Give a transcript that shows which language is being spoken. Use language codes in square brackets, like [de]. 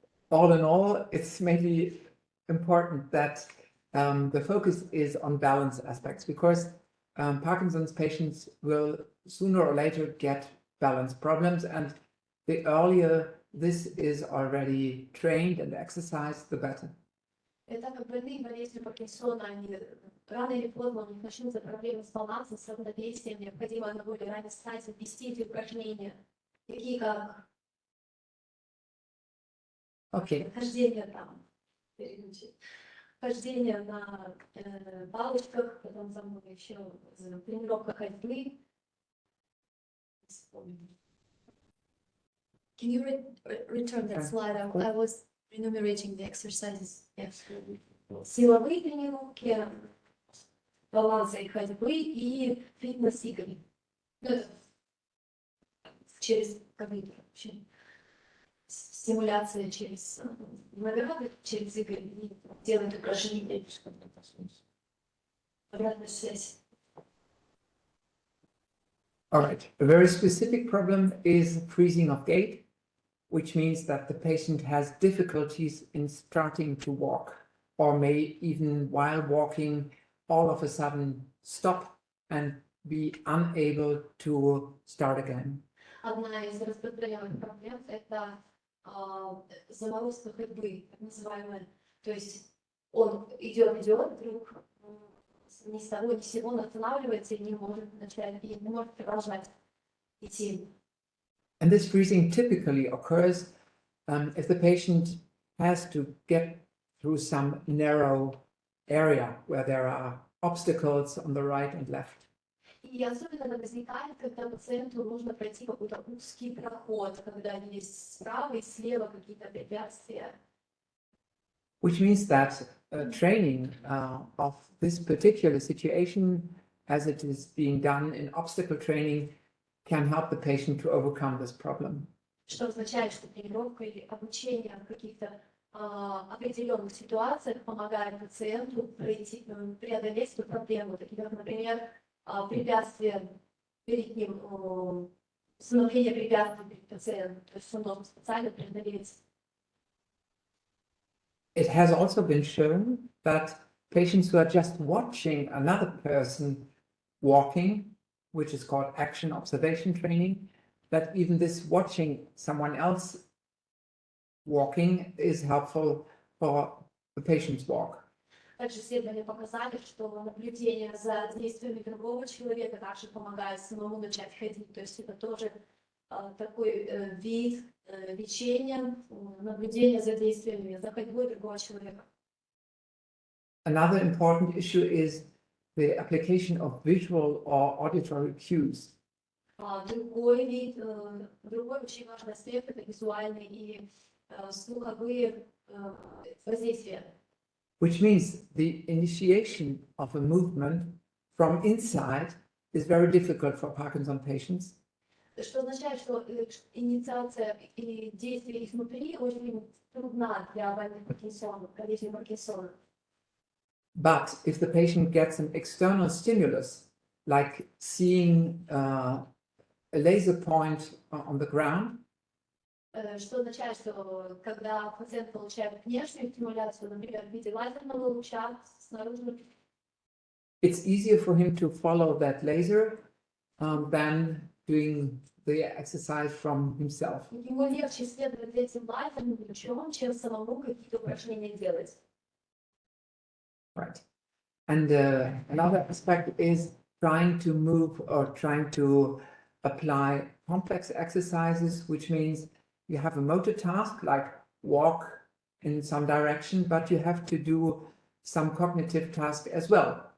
[en] All in all, it's mainly important that the focus is on balance aspects, because Parkinson's patients will sooner or later get balance problems, and the earlier this is already trained and exercised, the better. [ru] Это как больные болезнью Паркинсона, они рано или поздно у них начнутся проблемы с балансом, с равновесием, необходимо на более ранней стадии ввести эти упражнения, такие как [en] Okay. [ru] хождение там. хождение на палочках, потом за мной еще тренировка ходьбы. [en] Can you return that slide? I was enumerating the exercises. Yes. [ru] Силовые тренировки, баланса и ходьбы и фитнес-игры. Через компьютер вообще. Стимуляция через награды, через игры и делают упражнения. Обратная связь. [en] All right. A very specific problem is freezing of gait, which means that the patient has difficulties in starting to walk, or may even while walking all of a sudden stop and be unable to start again. [ru] Одна из распространенных проблем – это заморозка ходьбы, так называемая. То есть он идет, вдруг ни с того ни с сего останавливается и не может начать, и не может продолжать идти. [en] And this freezing typically occurs if the patient has to get through some narrow area where there are obstacles on the right and left. [ru] И особенно это возникает, когда пациенту нужно пройти какой-то узкий проход, когда есть справа и слева какие-то препятствия. [en] Which means that training of this particular situation, as it is being done in obstacle training, can help the patient to overcome this problem. [ru] Что означает, что тренировка или обучение в каких-то определенных ситуациях помогает пациенту преодолеть эту проблему, такие как, например, препятствия перед ним, установление препятствий перед пациентом, то есть он должен специально преодолеть. [en] It has also been shown that patients who are just watching another person walking, which is called action observation training, that even this watching someone else walking is helpful for the patient's walk. [ru] Также исследования показали, что наблюдение за действиями другого человека также помогает самому начать ходить. То есть это тоже такой вид лечения, наблюдения за действиями, за ходьбой другого человека. [en] Another important issue is the application of visual or auditory cues. [ru] Другой очень важный аспект – это визуальные и слуховые воздействия. [en] Which means the initiation of a movement from inside is very difficult for Parkinson patients. [ru] Что означает, что инициация или действие изнутри очень трудна для больных Паркинсона, болезни Паркинсона. [en] But if the patient gets an external stimulus, like seeing a laser point on the ground, [ru] Что означает, что когда пациент получает внешнюю стимуляцию, например, в виде лазерного луча снаружи, [en] it's easier for him to follow that laser than doing the exercise from himself. [ru] ему легче следовать за этим лазерным лучом, чем самому какие-то упражнения делать. [en] Right. And another aspect is trying to move or trying to apply complex exercises, which means you have a motor task like walk in some direction, but you have to do some cognitive task as well.